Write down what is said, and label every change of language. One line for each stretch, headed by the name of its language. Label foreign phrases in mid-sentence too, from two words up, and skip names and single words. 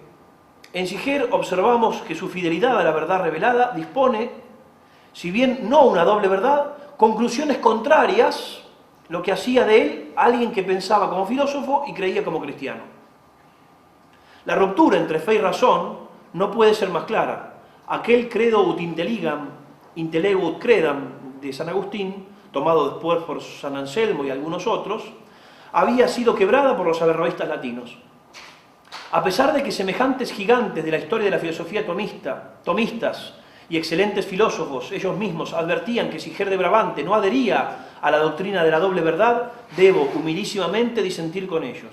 Spanish: En Sicher observamos que su fidelidad a la verdad revelada dispone, si bien no una doble verdad, conclusiones contrarias, lo que hacía de él alguien que pensaba como filósofo y creía como cristiano. La ruptura entre fe y razón no puede ser más clara. Aquel
Latin: credo ut intellegunt credam
Spanish: de San Agustín tomado después por San Anselmo y algunos otros, había sido quebrada por los averroístas latinos. A pesar de que semejantes gigantes de la historia de la filosofía tomistas y excelentes filósofos ellos mismos advertían que Siger de Brabante no adhería a la doctrina de la doble verdad, debo humilísimamente disentir con ellos.